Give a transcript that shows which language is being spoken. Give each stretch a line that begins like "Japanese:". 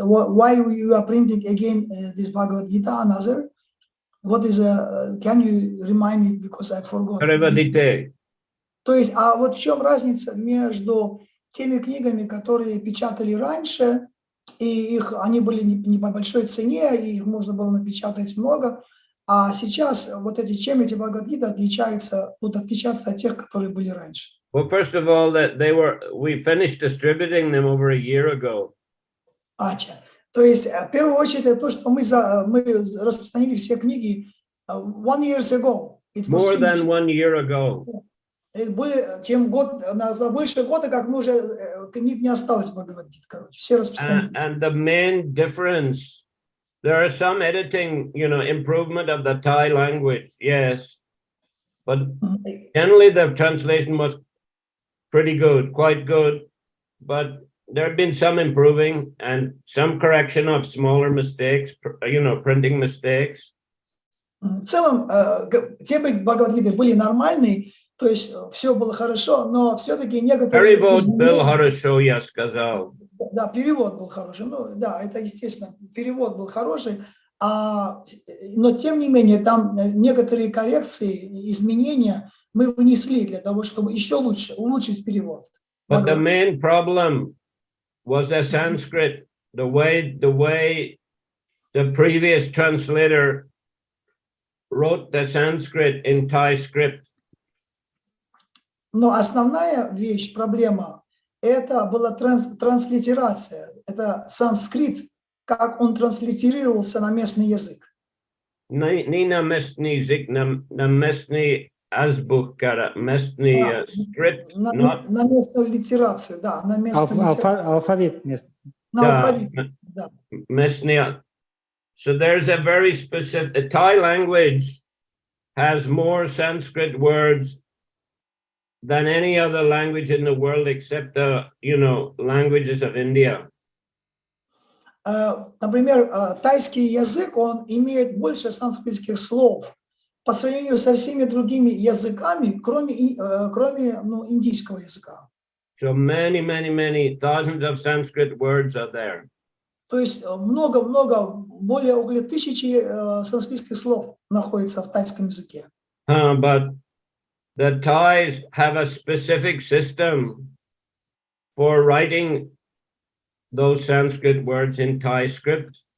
English: Why you are printing again this Bhagavad Gita, another? What is can you remind me, because I forgot?
Russian: То есть, а вот в чем разница между теми книгами, которые печатали раньше, и они были не по большой цене, и их можно было напечатать много, а сейчас вот чем эти Бхагавад-гиты будут отличаться от тех, которые были раньше?
English: Well, first of all, we finished distributing them over a year ago.
Russian: То есть, в первую очередь, это то, что мы распространили все книги
English: 1 year ago. More than 1 year ago.
Russian: Чем год, за больше года, как мы уже, книг не осталось Бхагавад-гиты, короче, все распространились.
English: And the main difference, there are some editing, improvement of the Thai language, yes, but generally the translation was pretty good, quite good, but there have been some improving and some correction of smaller mistakes, printing mistakes.
Russian: В целом, темы Бхагавад-гиты были нормальные, то есть все было хорошо, но все-таки некоторые... Перевод был хорошо, я сказал. Да, перевод был хороший, ну да, это естественно, перевод был хороший, но тем не менее там некоторые коррекции, изменения мы внесли для того, чтобы еще лучше улучшить перевод.
English: But the main problem was the Sanskrit, the way the previous translator wrote the Sanskrit in Thai script.
Russian: Но основная вещь, проблема, это была транслитерация, это санскрит, как он транслитерировался на местный язык. Не на местный язык, на местный азбука, местный скрипт. На местную литерацию, да, на местную литерацию. Алфавит. На алфавит, да. Местный.
English: So there's a very specific, the Thai language has more Sanskrit words than any other language in the world except the, languages of India.
Russian: Например, тайский язык, он имеет больше санскритских слов по сравнению со всеми другими языками, кроме индийского языка.
English: So many thousands of Sanskrit words are there.
Russian: То есть много, более около 1000 санскритских слов находится в тайском языке.
English: But the Thais have a specific system for writing those Sanskrit words in Thai script.